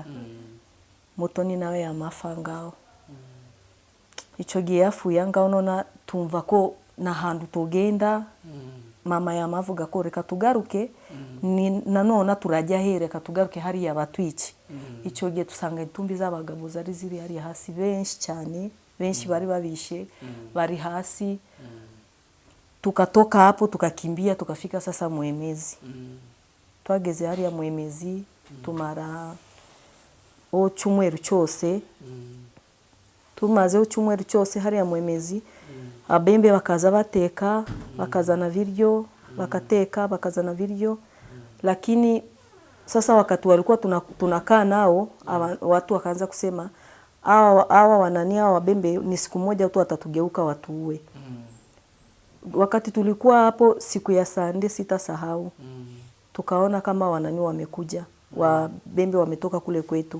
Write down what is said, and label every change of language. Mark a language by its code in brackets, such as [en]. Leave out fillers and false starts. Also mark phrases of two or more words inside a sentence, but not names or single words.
[rw] Mutoni nawe yamafa ngaho. Ico gihe yafuye ngaho nona tumva ko na hantu tugenda. Mama yamavuga ko reka tugaruke nanone turajya hereka tugaruke hariya batwici. Ico gihe tusanga itumbi z'abagabo zari ziri hariya hasi benshi cyane, benshi bari babishe bari hasi. [sw] Tukatoka hapo tukakimbia tukafika sasa Mwemezi. [rw] Twageze hariya Mwemezi tumara cyumweru cyose. Tumaze cyumweru cyose hariya Mwemezi. Abembe bakaza bateka, bakazana viryo, bakateka, bakazana viryo. [sw] Lakini sasa wakati walikuwa tunakaa nao, watu wakaanza kusema hawa wanania wabembe ni siku moja tu watatugeuka watuue. Wakati tulikuwa hapo siku ya Sunday sitasahau. Tukaona kama wanani wamekuja, wabembe wametoka kule kwetu.